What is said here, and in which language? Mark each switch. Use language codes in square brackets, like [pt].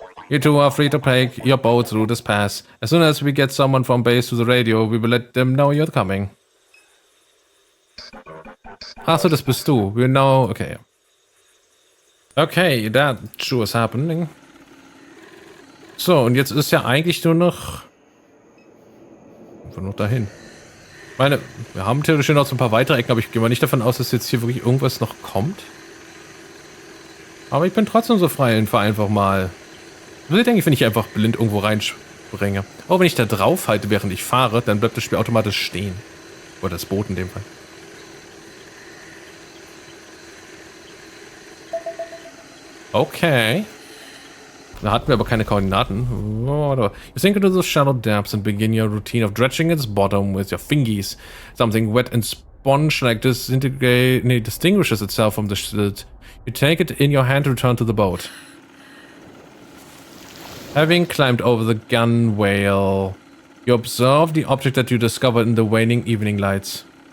[en] You two are free to take your boat through this pass. As soon as we get someone from base to the radio, we will let them know you're coming. [de] Ach so, das bist du. [en] We know, okay. Okay, that sure is happening. [de] So, und jetzt ist ja eigentlich nur noch... Einfach noch dahin. Ich meine, wir haben theoretisch noch so ein paar weitere Ecken, aber ich gehe mal nicht davon aus, dass jetzt hier wirklich irgendwas noch kommt. Aber ich bin trotzdem so frei und fahre einfach mal. Was denke ich, wenn ich einfach blind irgendwo reinspringe? Oh, wenn ich da drauf halte, während ich fahre, dann bleibt das Spiel automatisch stehen. Oder das Boot in dem Fall. Okay. Da hatten wir aber keine Koordinaten. [en] You sink into those shallow depths and begin your routine of dredging its bottom with your fingies. Something wet and sponge-like distinguishes itself from the silt. You take it in your hand to return to the boat. Having climbed over the gunwale, you observe the object that you discovered in the waning evening lights.